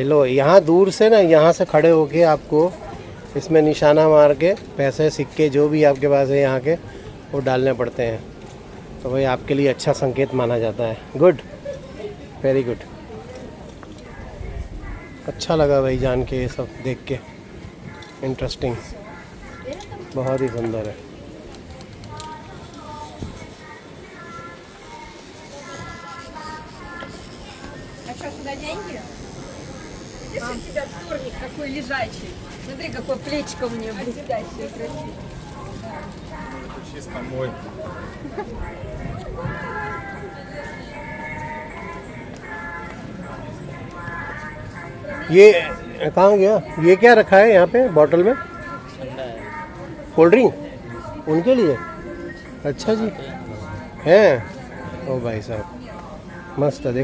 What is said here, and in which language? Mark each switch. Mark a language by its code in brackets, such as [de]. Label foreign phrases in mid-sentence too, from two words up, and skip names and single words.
[hi] लो यहाँ दूर से ना, यहाँ से खड़े होके आपको इसमें निशाना मार के पैसे सिक्के जो भी आपके पास है यहाँ के वो डालने पड़ते हैं। तो भाई आपके लिए अच्छा संकेत माना जाता है। [en] good, very good. [hi] अच्छा लगा भाई जान के, ये सब देख के, इंटरेस्टिंग, बहुत ही सुंदर है। [ru] Сюда деньги? Видишь, у тебя вторник такой лежачий. Смотри, какое плечико у нее блестящее, красивое. Это чисто мой. [hi] ये कहाँ गया? ये क्या रखा है यहाँ पे बॉटल में? [en] cold drink [hi] उनके लिए? अच्छा जी, हैं? ओ भाई साहब मस्त है।